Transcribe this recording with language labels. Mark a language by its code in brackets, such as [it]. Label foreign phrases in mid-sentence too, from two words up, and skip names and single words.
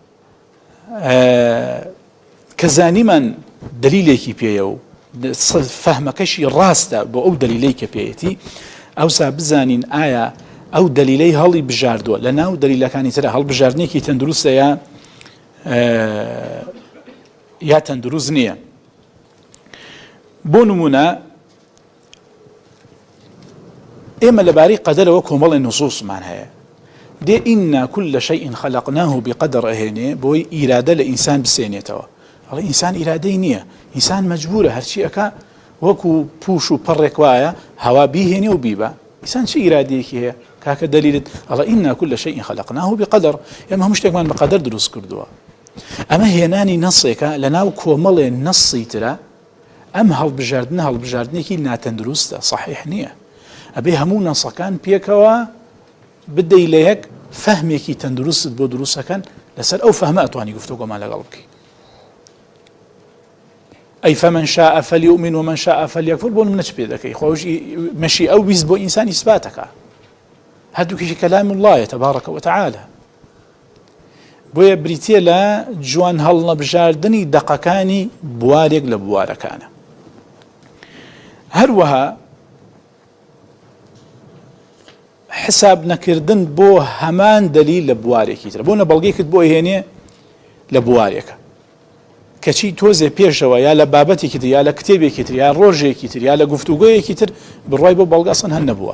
[ckb] کە زانیمان دلیلێکی پێیە و فەهمەکەشی ڕاستە بۆ ئەو دلیلەی کە پێیەتی ئەوسا بزانین ئایا ئەو دلیلەی هەڵی بژاردووە لە ناو دلیلەکانی ترە هەڵبژاردنێکی تەندروستە یا تەندروست نییە بۆ نمونە ئێمە لەبارەی قەدەرەوە کۆمەڵی نوسوسمان هەیە دێ [ar] ئینا كل شيء خلقناه بقدر [ckb] ئەهێنێ بۆی ئیرادە لە ئینسان بسێنێتەوە ئەڵێ ئینسان ئیرادەی نییە ئینسان مەجبورە هەرچی ئەکا وەکو پوش و پەڕێک وایە هەوا بیهێنێ و بیبە ئینسان چی ئیرادەیەکی هەیە کاکە دلیلت ئەڵێ [ar] ئینا كل شيء خلقناه بقدر [ckb] ئێمە هەموو شتێکمان بە قەدەر دروست کردووە ئەمە هێنانی نەسێکە لە ناو کۆمەڵێ نەسی ترە ئەم هەڵبژاردنێکی ناتەندروستە صحیح نییە ئەبێ هەموو نەسەکان پێکەوە بدەی لە یەک فەهمێکی تەندروستت بۆ دروستەکەن لەسەر ئەو فەهمە ئەتوانی گفتوگۆمان لەگەڵ بکەی ئەی [ar] فەمەن شاء فەلیؤمن ومن شاء فەلیەکفر [ckb] بۆ منە چ پێ دەکەی خۆش مەشی ئەو ویست بۆ ئینسان ئیسباتەکە هەردووکیشی [ar] کەلام اللهە تەبارەکە وتەعالە [ckb] بۆیە بریتە لە جوان هەڵنەبژاردننی دەقەکانی بوارێک لە بوارەکانە. هەروەها حساب نەکردن بۆ هەمان دەلیل لە بوارێکی تر، بۆ نە بەڵگەیەکت بۆ هێنێ لە بوارێکە کەچی تۆزێ پێشەوە یا لە بابەتێکی تر یا لە کتێبێکی تر یا ڕۆژێکی تر یا لە گفتوگۆیەکی تر بڕای بۆ بەڵگە ئەسڵەن هەن نەبووە.